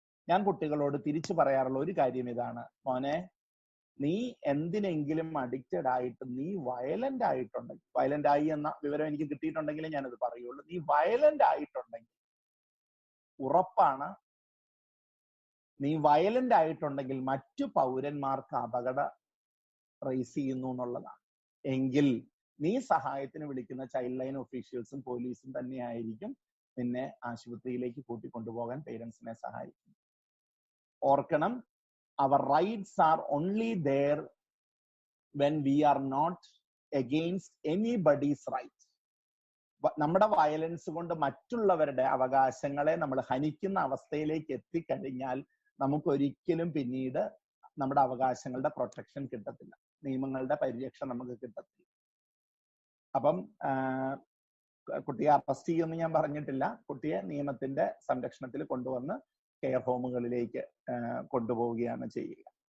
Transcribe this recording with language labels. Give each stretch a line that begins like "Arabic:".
Malayalam: ഞാൻ കുട്ടികളോട് തിരിച്ചു പറയാറുള്ള ഒരു കാര്യം ഇതാണ്, മോനെ, നീ എന്തിനെങ്കിലും അഡിക്റ്റഡ് ആയിട്ട് നീ വയലന്റ് ആയിട്ടുണ്ടെങ്കിൽ, വയലന്റ് ആയി എന്ന വിവരം എനിക്ക് കിട്ടിയിട്ടുണ്ടെങ്കിൽ ഞാനത് പറയുള്ളൂ, നീ വയലന്റ് ആയിട്ടുണ്ടെങ്കിൽ ഉറപ്പാണ്, നീ വയലന്റ് ആയിട്ടുണ്ടെങ്കിൽ മറ്റു പൗരന്മാർക്ക് അപകടം റേസ് ചെയ്യുന്നു എന്നുള്ളതാണ്. എങ്കിൽ നീ സഹായത്തിന് വിളിക്കുന്ന ചൈൽഡ് ലൈൻ ഒഫീഷ്യൽസും പോലീസും തന്നെയായിരിക്കും നിന്നെ ആശുപത്രിയിലേക്ക് കൂട്ടിക്കൊണ്ടുപോകാൻ പേരൻസിനെ സഹായിക്കും. ഓർക്കണം,
English: our rights are only there when we are not against anybody's right.
Malayalam: നമ്മുടെ വയലൻസ് കൊണ്ട് മറ്റുള്ളവരുടെ അവകാശങ്ങളെ നമ്മൾ ഹനിക്കുന്ന അവസ്ഥയിലേക്ക് എത്തിക്കഴിഞ്ഞാൽ നമുക്കൊരിക്കലും പിന്നീട് നമ്മുടെ അവകാശങ്ങളുടെ പ്രൊട്ടക്ഷൻ കിട്ടത്തില്ല, നിയമങ്ങളുടെ പരിരക്ഷ നമുക്ക് കിട്ടത്തില്ല. അപ്പം കുട്ടിയെ അറസ്റ്റ് ചെയ്യുമെന്ന് ഞാൻ പറഞ്ഞിട്ടില്ല, കുട്ടിയെ നിയമത്തിന്റെ സംരക്ഷണത്തിൽ കൊണ്ടുവന്ന് കെയർ ഹോമുകളിലേക്ക് കൊണ്ടുപോവുകയാണ് ചെയ്യുക.